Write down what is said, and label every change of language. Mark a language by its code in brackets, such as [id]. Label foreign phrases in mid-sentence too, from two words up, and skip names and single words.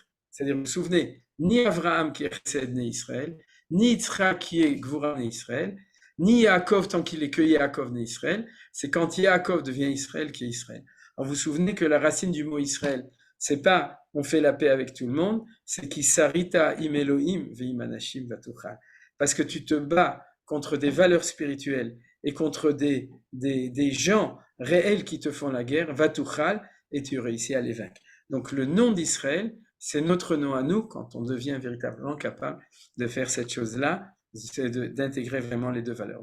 [fr] C'est-à-dire, vous vous souvenez, ni Abraham qui est Chesed né Israël, ni Yitzhak qui est Gvura né Israël, ni Yaakov tant qu'il est que Yaakov né Israël, c'est quand Yaakov devient Israël qui est Israël. Alors vous vous souvenez que la racine du mot Israël, c'est pas on fait la paix avec tout le monde, c'est qui [he] שרית עם אלוהים ועם אנשים ותוכל. [fr] Parce que tu te bats contre des valeurs spirituelles et contre des gens réels qui te font la guerre, vatuchal, et tu réussis à les vaincre. Donc le nom d'Israël, c'est notre nom à nous quand on devient véritablement capable de faire cette chose-là, c'est d'intégrer vraiment les deux valeurs.